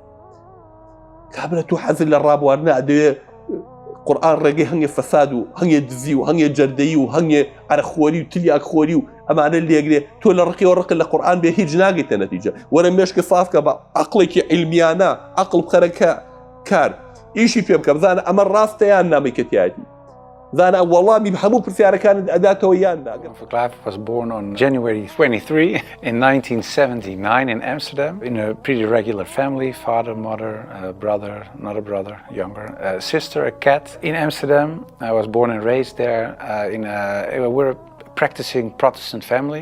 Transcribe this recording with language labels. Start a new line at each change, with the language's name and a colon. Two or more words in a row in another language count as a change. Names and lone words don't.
Central Kurdish: کابرا تۆ حەزت لە ڕابواردنە ئەدەوێ قورئان ڕێگەی هەنگێ فەساد و هەنگێ دزی و هەنگێ جەردەیی و هەنگێ عەرەخۆری و تریاکخۆری و ئەمانە لێگرێ تۆ لە ڕقیەوە ڕق لە قورئان بێ هیچ ناگەیتە نەتیجە. وەرە مێشکە سافکە بە عەقڵێکی عیلمیانە عەقڵ بخەرە کار ئیشی پێ بکە بزانە ئەمە ڕاستە یان نامەیکەتیایەتی زانە وەڵامی هەموو پرسیارەکانت ئەداتەوە یان ناگەم.
English: was born on January 23 in 1979 in Amsterdam in a pretty regular family, father, mother, brother, another brother, younger, sister, a cat. In Amsterdam, I was born and raised there we're a practicing Protestant family.